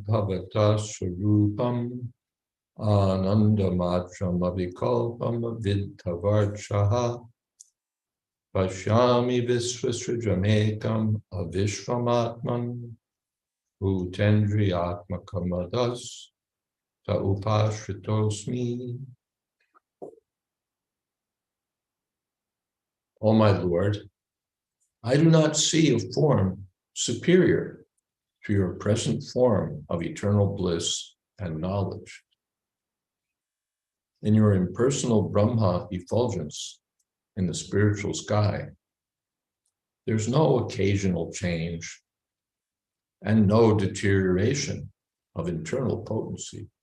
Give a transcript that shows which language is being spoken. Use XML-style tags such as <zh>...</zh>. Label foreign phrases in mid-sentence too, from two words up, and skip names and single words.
<sa>भवत सरूपम् आनन्दमात्रम् अविकल्पम् विद्धवर्चः पश्यामि विश्वसृजमेकम् अविश्वमात्मन् भूतेन्द्रियात्मकमदस् त उपाश्रितोस्मि.</sa> <en>O my Lord, I do not see a form superior to your present form of eternal bliss and knowledge. In your impersonal Brahma effulgence in the spiritual sky, there's no occasional change and no deterioration of internal potency.</en>